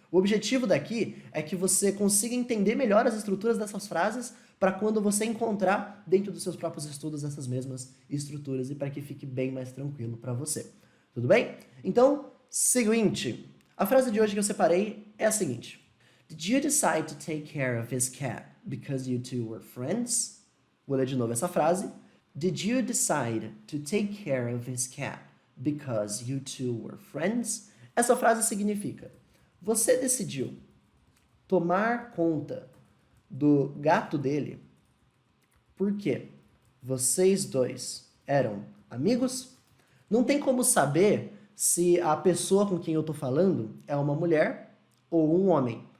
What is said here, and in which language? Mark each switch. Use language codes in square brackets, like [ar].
[pt] O objetivo daqui é que você consiga entender melhor as estruturas dessas frases para quando você encontrar dentro dos seus próprios estudos essas mesmas estruturas e para que fique bem mais tranquilo para você. Tudo bem? Então, seguinte, a frase de hoje que eu separei é a seguinte. [en] Did you decide to take care of his cat because you two were friends? [pt] Vou ler de novo essa frase. [en] Did you decide to take care of his cat because you two were friends? [pt] Essa frase significa: você decidiu tomar conta do gato dele porque vocês dois eram amigos? Não tem como saber se a pessoa com quem eu tô falando é uma mulher ou um homem.